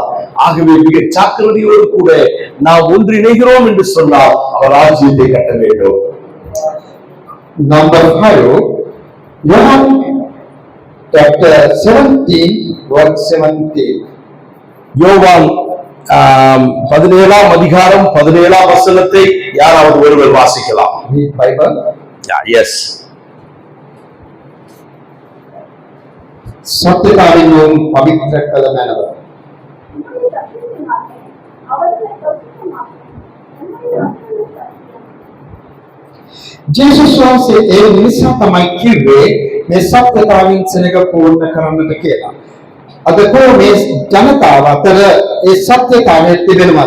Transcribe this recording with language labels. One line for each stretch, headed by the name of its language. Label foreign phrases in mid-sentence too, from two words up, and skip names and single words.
Tamil: ஆகவே மிக ஜாக்கிரதையோடு கூட நாம் ஒன்றிணைகிறோம் என்று சொன்னால் அவர் ராஜ்யத்தை கட்ட வேண்டும்.
English: Number 5, John chapter 17 verse 17.
Tamil: யோவான் 17ஆம் அதிகாரம் 17ஆம் வசனத்தை யாராவது ஒருவர் வாசிக்கலாம்?
English: Read Bible. Yes.
Tamil: சத்தியதாவினும் பவித்ர கலமானவர்.
Sinhala: ජේසුස් වහන්සේ ඒ නිසා තමයි කිව්වේ මේ සත්‍යතාවෙන් සෙනග පූර්ණ කරන්නට කියලා. අද කොහොමද ජනතාව අතර ඒ සත්‍යතාවය තිබෙනවද?